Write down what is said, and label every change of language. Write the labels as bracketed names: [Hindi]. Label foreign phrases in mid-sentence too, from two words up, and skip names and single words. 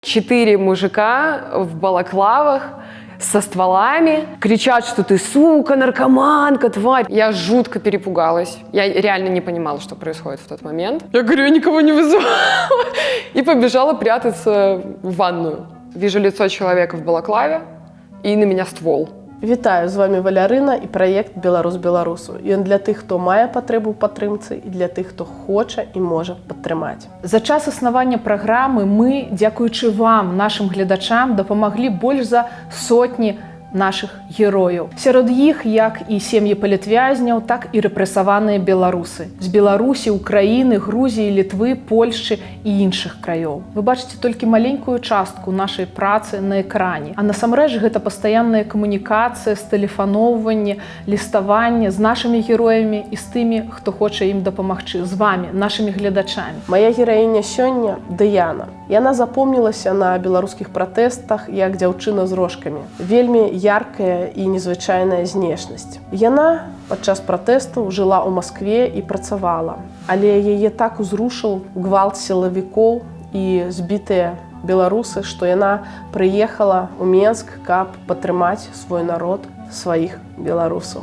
[Russian] 4 мужика в балаклавах со стволами кричат, что ты сука, наркоманка, тварь. Я жутко перепугалась. Я реально не понимала, что происходит в тот момент. Я говорю, я никого не вызывала. И побежала прятаться в ванную. Вижу лицо человека в балаклаве и на меня ствол. [Ukrainian] Вітаю, з вами Валярина і проєкт «Білорус Білорусу». Він для тих, хто має потребу в підтримці і для тих, хто хоче і може підтримати. За час існування програми ми, дякуючи вам, нашим глядачам, допомогли більш за сотні наших героїв. Серед їх як і сім'ї політв'язнів, так і репресовані білоруси. З Білорусі, України, Грузії, Литви, Польщі і інших країв. Ви бачите тільки маленькую частку нашої праці на екрані. [Belarusian] А насамрэч гэта пастаянная камунікацыя, стэлефаноўванне, ліставанне [Ukrainian] з нашими героями і з тими, хто хоче їм допомогти, з вами, нашими глядачами. [Russian] Моя героиня [Belarusian] сёння – Дыяна. Яна запомнілася на беларускіх пратэстах як дзяўчына з рожкамі. Вельмі яркая і незвычайная знешнасць. Яна падчас пратэстаў жыла ў Маскве і працавала. Але яе так узрушыў гвалт сілавікоў і збітыя беларусы, што яна прыехала ў Менск, каб падтрымаць свой народ, сваіх беларусаў.